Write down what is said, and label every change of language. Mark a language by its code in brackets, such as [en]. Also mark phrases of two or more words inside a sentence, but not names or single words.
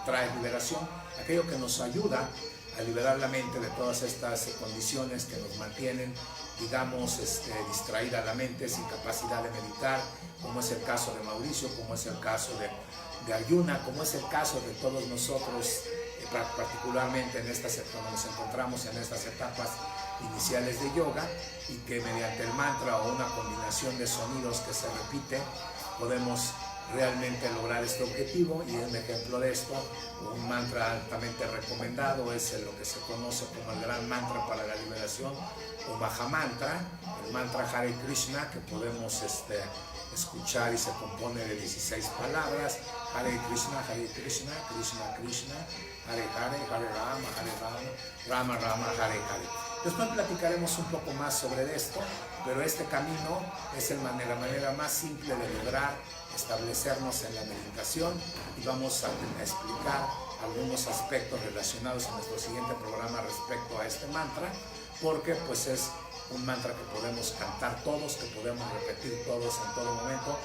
[es] trae liberación, aquello que nos ayuda a liberar la mente de todas estas condiciones que nos mantienen, digamos, distraída la mente, sin capacidad de meditar, como es el caso de Mauricio, como es el caso de Arjuna, como es el caso de todos nosotros, particularmente cuando nos encontramos en estas etapas iniciales de yoga, y que mediante el mantra o una combinación de sonidos que se repite podemos realmente lograr este objetivo. Y un ejemplo de esto, un mantra altamente recomendado, es lo que se conoce como el gran mantra para la liberación o Mahamantra, el mantra Hare Krishna, que podemos escuchar, y se compone de 16 palabras: [sa] Hare Krishna, Krishna Krishna, Hare Hare, Hare Rama, Rama Rama, Hare Hare. [es] Después platicaremos un poco más sobre esto, pero este camino es la manera más simple de lograr establecernos en la meditación, y vamos a explicar algunos aspectos relacionados en nuestro siguiente programa respecto a este mantra, porque pues es un mantra que podemos cantar todos, que podemos repetir todos en todo momento.